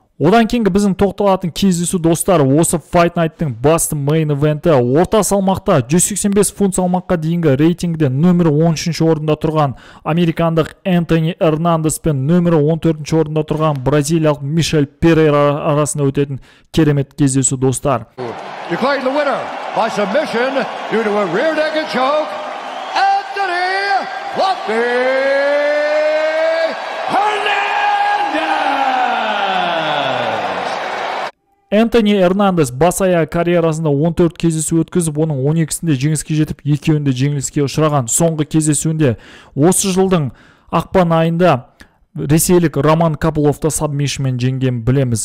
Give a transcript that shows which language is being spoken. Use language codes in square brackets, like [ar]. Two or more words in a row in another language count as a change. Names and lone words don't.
[kk] Одан кейінгі біздің тоқталатын кездесу достар, осы Fight Night'тың басты [en] main event'і. [kk] Орта салмақта 185 фунт салмаққа дейінгі рейтингде нөмірі 13-ші орында тұрған американдық Энтони Эрнандес пен нөмірі 14-ші орында тұрған бразилиялық Мишель Перейра арасында өтетін керемет кездесу достар. [en] Declaring the winner by submission due to a rear naked choke, Anthony Fluffy [kk] Энтони Эрнандес бас-аяқ карьерасында 14 кездесу өткізіп, оның 12-сінде жеңіске жетіп, екеуінде жеңіліске ұшыраған. Соңғы кездесуінде осы жылдың ақпан айында ресейлік Роман Копыловты сабмишнмен жеңген білеміз.